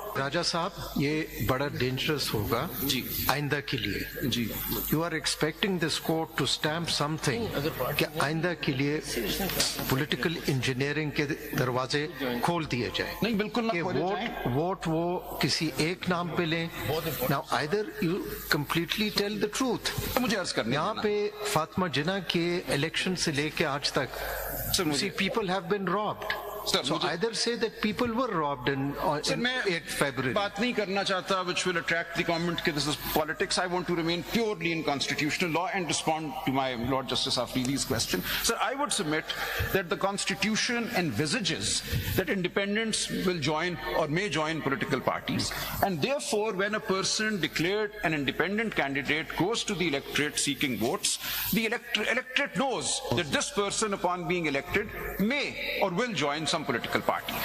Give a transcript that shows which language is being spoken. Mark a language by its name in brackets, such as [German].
[Urdu] راجہ صاحب یہ بڑا ڈینجرس ہوگا جی آئندہ کے لیے. جی [English] you are expecting this court to stamp something [Urdu] کہ آئندہ کے لیے پولیٹیکل انجینئرنگ کے دروازے کھول دیے جائیں. نہیں بالکل کہ ووٹ وہ کسی ایک نام پہ لیں. [English] Now either you completely tell the truth. [Urdu] مجھے عرض کرنے یہاں پہ فاطمہ جناح کے الیکشن سے لے کے آج تک [English] people have been robbed. So either say that people were robbed in 8 February. [Urdu] بات نہیں کرنا چاہتا [English] which will attract the comment کہ this is politics. I want to remain purely in constitutional law and respond to my Lord Justice Afridi's question. Sir, I would submit that the Constitution envisages that independents will join or may join political parties, and therefore when a person declared an independent candidate goes to the electorate seeking votes, the electorate knows that this person upon being elected may or will join some political party.